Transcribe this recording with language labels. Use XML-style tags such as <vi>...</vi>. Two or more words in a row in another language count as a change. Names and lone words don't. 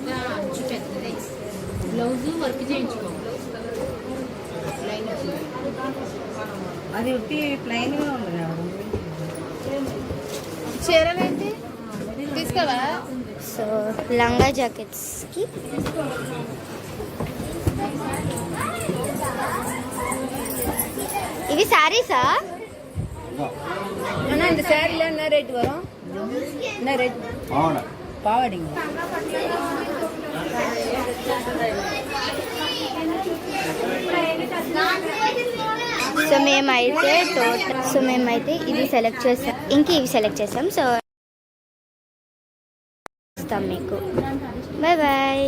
<en>blouse work</en> <te>చేయించుకో. అది ఉట్టి ప్లెయిన్ గా ఉంది కదా. చీరలు ఏంటి తీసుకోవా. సో లంగా జాకెట్స్కి ఇవి శారీసా?</te> <ta>இந்த சாரில என்ன ரேட் வரும்? என்ன ரேட்? பாவாடிங்க.</ta> <te>సో మేమైతే ఇది సెలెక్ట్ చేసాం. ఇంక ఇవి సెలెక్ట్ చేసాం. సో మీకు</te> <en>bye bye.</en>